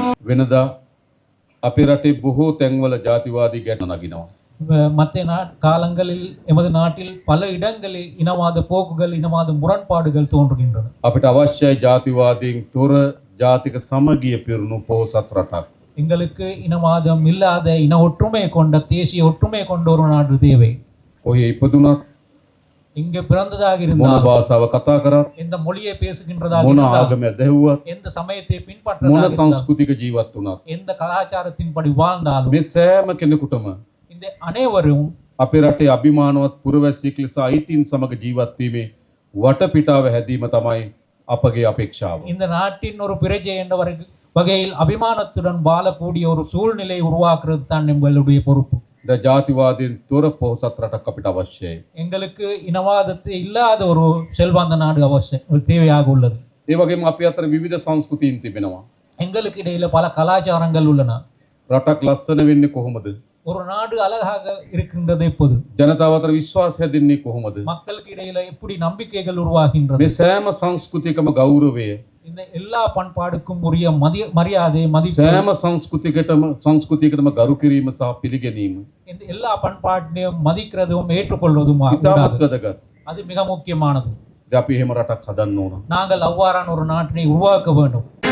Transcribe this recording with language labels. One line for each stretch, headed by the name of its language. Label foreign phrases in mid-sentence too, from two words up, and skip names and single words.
Sinhala: වෙනදා අපේ රටේ බොහෝ තැන්වල ජාතිවාදී ගැන නගිනවා.
Tamil: மற்ற காலங்களில் எமது நாட்டில் பல இடங்களில் இனவாத போக்குகள் இனவாத முரண்பாடுகள் தோன்றுகின்றன.
Sinhala: අපිට අවශ්‍යයි ජාතිවාදයෙන් තොර ජාතික සමගිය පිරුණු පොහොසත් රටක්.
Tamil: எங்களுக்கு இனவாதம் இல்லாத இன ஒற்றுமை கொண்ட தேசிய ஒற்றுமை கொண்ட ஒரு நாடு தேவை.
Sinhala: කොහේ ඉපදුනත්
Tamil: இங்கு பிறந்ததாக
Sinhala: මොන
Tamil: இருந்தால்
Sinhala: භාෂාව කතා කරත්
Tamil: எந்த மொழியை பேசுகின்றதாக
Sinhala: මොන
Tamil: இருந்தால்
Sinhala: ආගම දැහුවත්
Tamil: எந்த சமயத்தை
Sinhala: මොන
Tamil: பின்பற்றதாக இருந்தால்
Sinhala: සංස්කෘතික ජීවත් වුණත්
Tamil: எந்த கலாச்சாரத்தின்படி வாழ்ந்தாலும்
Sinhala: මේ සෑම කෙනෙකුටම
Tamil: இந்த அனைவரும்
Sinhala: අපේ රටේ අභිමානවත් පුරවැසියෙක් ලෙස අයිතීන් සමග ජීවත් වීමේ වටපිටාව හැදීම තමයි අපගේ අපේක්ෂාව.
Tamil: இந்த நாட்டின் ஒரு பிரஜை என்ற வகையில் அபிமானத்துடன் வாழக்கூடிய ஒரு சூழ்நிலையை உருவாக்குறது தான் எங்களுடைய பொறுப்பு.
Sinhala: ද ජාතිවාදයෙන් තොර පොහොසත් රටක් අපිට අවශ්‍යයි.
Tamil: எங்களுக்கு இனவாதத்தை இல்லாத ஒரு செல்வாந்த நாடு அவசியம் தேவையாக உள்ளது.
Sinhala: ඒ වගේම අපි අතර විවිධ සංස්කෘතීන් තිබෙනවා.
Tamil: எங்களுக்கு இடையில பல கலாச்சாரங்கள் உள்ளன.
Sinhala: රටක් ලස්සන වෙන්නේ කොහොමද?
Tamil: ஒரு நாடு அழகாக இருக்கின்றது எப்போது?
Sinhala: ජනතාව අතර විශ්වාසය හැදෙන්නේ කොහොමද?
Tamil: மக்களுக்கு இடையில எப்படி நம்பிக்கைகள் உருவாகின்றது?
Sinhala: මේ සෑම සංස්කෘතියකම ගෞරවය
Tamil: இந்த எல்லா பண்பாடுக்கும் உரிய மரியாதை மதிப்பு
Sinhala: සෑම සංස්කෘතියකටම ගරු කිරීම සහ පිළිගැනීම
Tamil: இந்த எல்லா பண்பாட்டையும் மதிக்கிறதும் ஏற்றுக்கொள்வதும்
Sinhala: ඉතාමත් වැදගත්.
Tamil: அது மிக முக்கியமானது.
Sinhala: ඉතින් අපි එහෙම රටක් හදන්න ඕන.
Tamil: நாங்கள் அவ்வாறான ஒரு நாட்டினை உருவாக்க வேண்டும்.